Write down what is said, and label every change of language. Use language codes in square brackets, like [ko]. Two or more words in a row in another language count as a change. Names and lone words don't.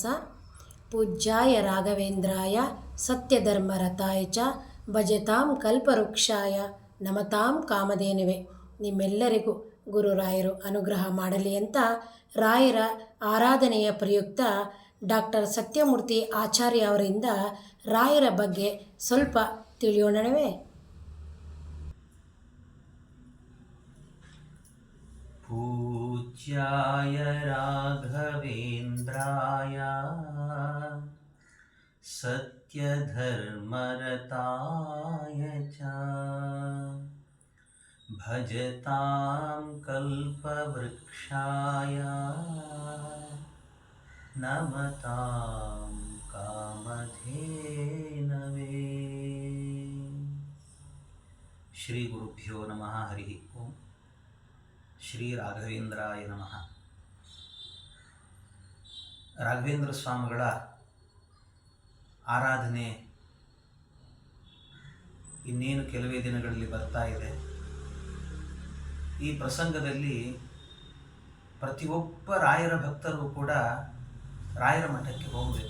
[sa] ಪೂಜ್ಯಾಯ ರಾಘವೇಂದ್ರಾಯ ಸತ್ಯಧರ್ಮರತಾಯ ಚ ಭಜತಾಂ ಕಲ್ಪವೃಕ್ಷಾಯ ನಮತಾಂ ಕಾಮಧೇನುವೆ. [kn] ನಿಮ್ಮೆಲ್ಲರಿಗೂ ಗುರುರಾಯರು ಅನುಗ್ರಹ ಮಾಡಲಿ ಅಂತ ರಾಯರ ಆರಾಧನೆಯ ಪ್ರಯುಕ್ತ ಡಾಕ್ಟರ್ ಸತ್ಯಮೂರ್ತಿ ಆಚಾರ್ಯ ಅವರಿಂದ ರಾಯರ ಬಗ್ಗೆ ಸ್ವಲ್ಪ ತಿಳಿಯೋಣವೇ. [sa] पूज्याय राघवेन्द्राय सत्यधर्मरताय च भजतां कल्पवृक्षाय नमतां कामधेनवे. श्री गुरुभ्यो नमः. हरि ओಂ. ಶ್ರೀ ರಾಘವೇಂದ್ರಾಯ ನಮಃ. [kn] ರಾಘವೇಂದ್ರ ಸ್ವಾಮಿಗಳ ಆರಾಧನೆ ಇನ್ನೇನು ಕೆಲವೇ ದಿನಗಳಲ್ಲಿ ಬರ್ತಾ ಇದೆ. ಈ ಪ್ರಸಂಗದಲ್ಲಿ ಪ್ರತಿಯೊಬ್ಬ ರಾಯರ ಭಕ್ತರು ಕೂಡ ರಾಯರ ಮಠಕ್ಕೆ ಹೋಗಬೇಕು.